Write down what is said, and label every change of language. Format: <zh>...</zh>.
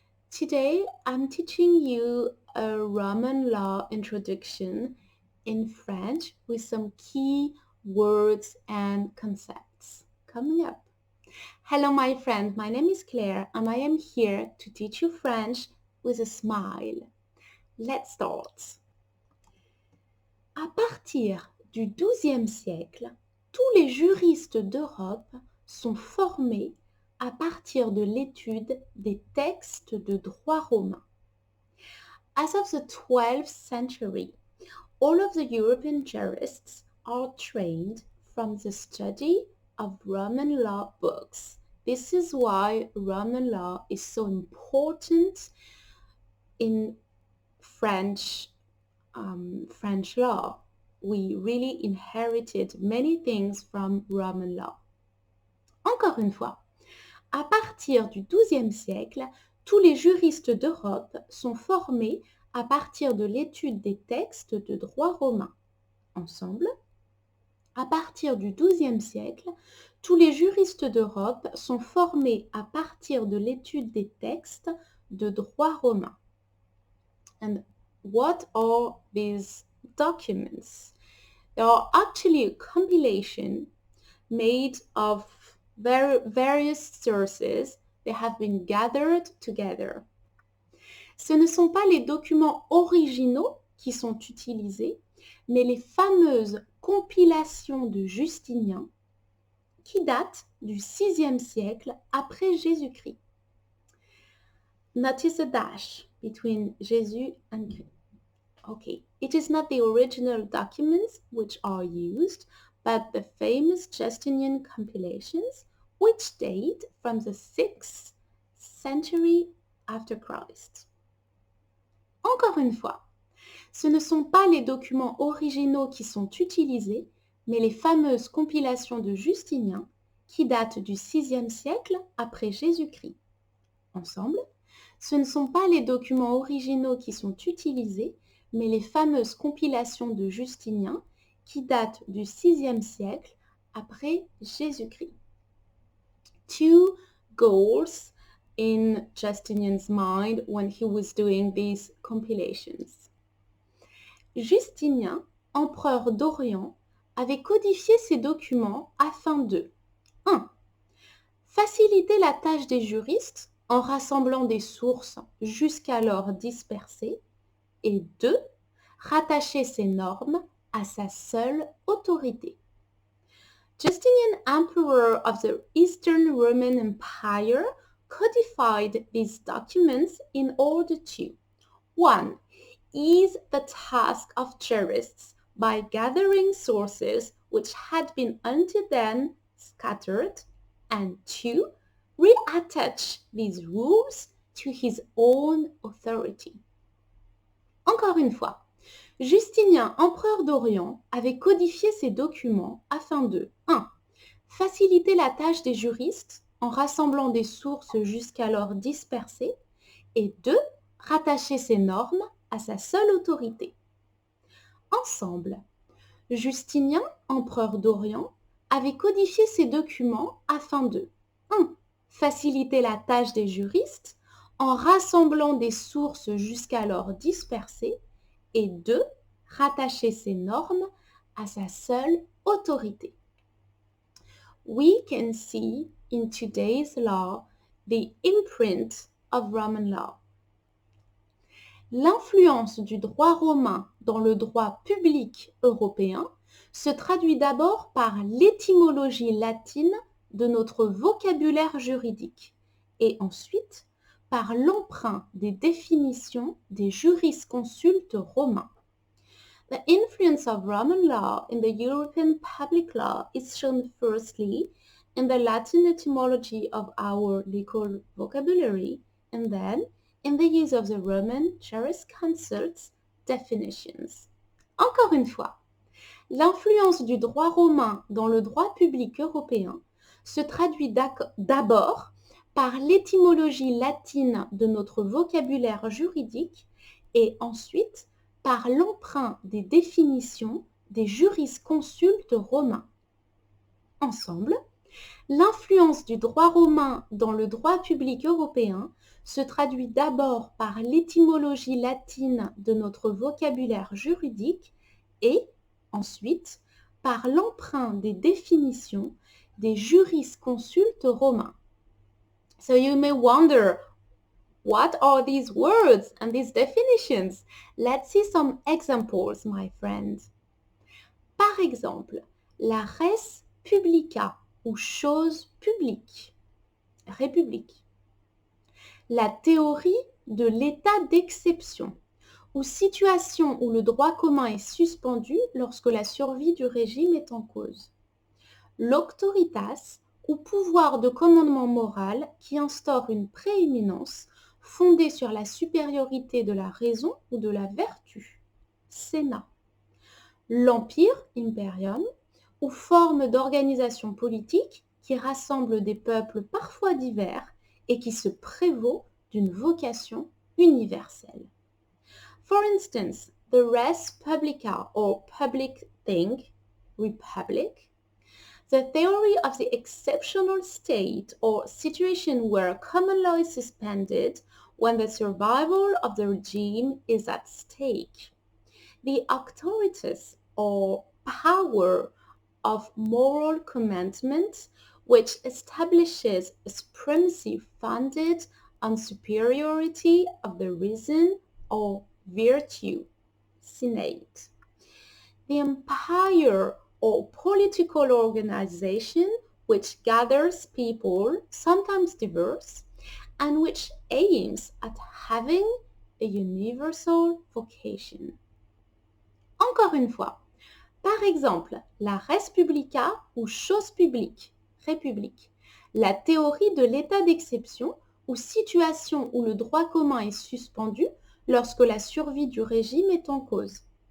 <en>Today I'm teaching you a Roman law introduction in French with some key words and concepts coming up. Hello my friend, my name is Claire and I am here to teach you French with a smile. Let's start.</en> <fr>À partir du XIIe siècle, tous les juristes d'Europe sont formés à partir de l'étude des textes de droit romain.</fr> <en>As of the 12th century, all of the European jurists are trained from the study of Roman law books. This is why Roman law is so important in French law. We really inherited many things from Roman law.</en> <fr>Encore une fois, à partir du XIIe siècle, tous les juristes d'Europe sont formés à partir de l'étude des textes de droit romain. Ensemble, à partir du XIIe siècle, tous les juristes d'Europe sont formés à partir de l'étude des textes de droit romain.</fr> <en>And what are these documents? They are actually a compilation made of various sources. They have been gathered together.</en> <fr>Ce ne sont pas les documents originaux qui sont utilisés, mais les fameuses compilations de Justinien qui datent du VIe siècle après Jésus-Christ.</fr> <en>Notice a dash between Jésus and Christ. Okay, it is not the original documents which are used, but the famous Justinian compilations which date from the 6th century after Christ.</en> <fr>Encore une fois, ce ne sont pas les documents originaux qui sont utilisés, mais les fameuses compilations de Justinien qui datent du VIe siècle après Jésus-Christ. Ensemble, ce ne sont pas les documents originaux qui sont utilisés, mais les fameuses compilations de Justinien qui datent du VIe siècle après Jésus-Christ.</fr> <en>Two goals in Justinian's mind when he was doing these compilations.</en> <fr>Justinien, empereur d'Orient, avait codifié ces documents afin de 1. Faciliter la tâche des juristes en rassemblant des sources jusqu'alors dispersées et 2. Rattacher ces normes à sa seule autorité.</fr> <en>Justinian, emperor of the Eastern Roman Empire, codified these documents in order to 1. Ease the task of jurists by gathering sources which had been until then scattered, and 2. Reattach these rules to his own authority.</en> <fr>Encore une fois, Justinien, empereur d'Orient, avait codifié ces documents afin de 1. Faciliter la tâche des juristes en rassemblant des sources jusqu'alors dispersées et 2. Rattacher ces normes à sa seule autorité. Ensemble, Justinien, empereur d'Orient, avait codifié ces documents afin de 1. Faciliter la tâche des juristes en rassemblant des sources jusqu'alors dispersées et 2. Rattacher ces normes à sa seule autorité.</fr> <en>We can see in today's law the imprint of Roman law.</en> <fr>L'influence du droit romain dans le droit public européen se traduit d'abord par l'étymologie latine de notre vocabulaire juridique et ensuite par l'emprunt des définitions des jurisconsultes romains.</fr> <en>The influence of Roman law in the European public law is shown firstly in the Latin etymology of our legal vocabulary and then in the use of the Roman jurisconsults definitions.</en> <fr>Encore une fois, l'influence du droit romain dans le droit public européen se traduit d'abord par l'étymologie latine de notre vocabulaire juridique et ensuite par l'emprunt des définitions des jurisconsultes romains. Ensemble, l'influence du droit romain dans le droit public européen se traduit d'abord par l'étymologie latine de notre vocabulaire juridique et ensuite par l'emprunt des définitions des jurisconsultes romains.</fr> <en>So you may wonder, what are these words and these definitions? Let's see some examples, my friends.</en> <fr>Par exemple, la res publica ou chose publique, république. La théorie de l'état d'exception ou situation où le droit commun est suspendu lorsque la survie du régime est en cause. L'auctoritas ou pouvoir de commandement moral qui instaure une prééminence fondée sur la supériorité de la raison ou de la vertu. Sénat. L'empire, imperium, ou forme d'organisation politique qui rassemble des peuples parfois divers et qui se prévaut d'une vocation universelle.</fr> <en>For instance, the res publica or public thing, republic, the theory of the exceptional state or situation where common law is suspended when the survival of the regime is at stake. The auctoritas or power of moral commandment, which establishes a supremacy founded on superiority of the reason or virtue. Senate. The empire or political organization which gathers people, sometimes diverse, and which aims at having a universal vocation.</en> <fr>Encore une fois, par exemple, la res publica ou chose publique, république, la théorie de l'état d'exception ou situation où le droit commun est suspendu lorsque la survie du régime est en cause.</fr>